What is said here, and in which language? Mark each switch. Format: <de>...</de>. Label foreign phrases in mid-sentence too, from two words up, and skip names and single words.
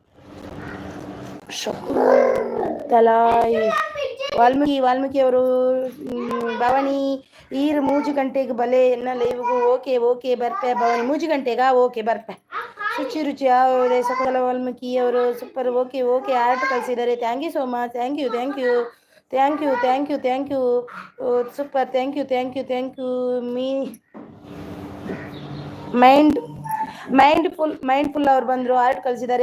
<tcy>ವಾಲ್ಮೀಕಿ ಅವರು ಭವಾನಿ ಈರ್ ಮೂಜಿ ಗಂಟೆಗೆ ಬಲೆ ಎನ್ನ ಲೈವ್ಗೂ. ಓಕೆ ಬರ್ಪೆ ಭವಾನಿ, ಮೂಜಿ ಗಂಟೆಗಾ? ಓಕೆ ಬರ್ಪೆ. ರುಚಿ ಅವರೇ, ಶಕುಂತಲಾ ವಾಲ್ಮೀಕಿ ಅವರು ಸೂಪರ್.</tcy> <kn>ಓಕೆ ಆರ್ಟ್ ಕಳಿಸಿದ್ದಾರೆ.</kn> <en>thank you so much. thank you super. thank you</en> <kn>ಮೈಂಡ್ಫುಲ್ ಅವ್ರು ಬಂದರು, ಆರ್ಟ್ ಕಳಿಸಿದ್ದಾರೆ.</kn>